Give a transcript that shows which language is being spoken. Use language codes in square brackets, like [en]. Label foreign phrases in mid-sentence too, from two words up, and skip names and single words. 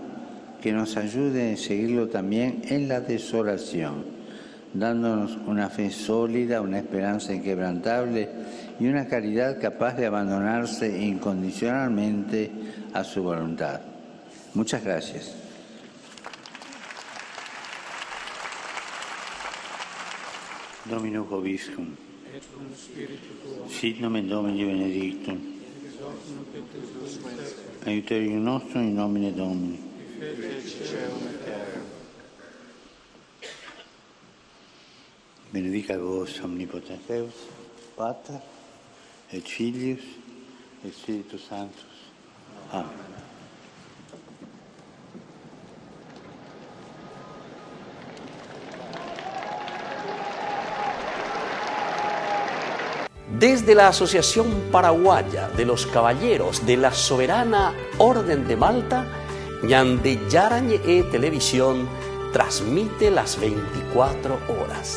[es] Que nos ayude a seguirlo también en la desolación, dándonos una fe sólida, una esperanza inquebrantable y una caridad capaz de abandonarse incondicionalmente a su voluntad. Muchas gracias. [la] Domino Vobiscum, sit nomen Domini benedictum, aiuterium nostrum in nomine Domini. Benedicat vos omnipotens Deus, Pater, et Filius, et Spiritus Sanctus. Amén. [es] Desde la Asociación Paraguaya de los Caballeros de la Soberana Orden de Malta, ñande Yarañe Televisión transmite las 24 horas.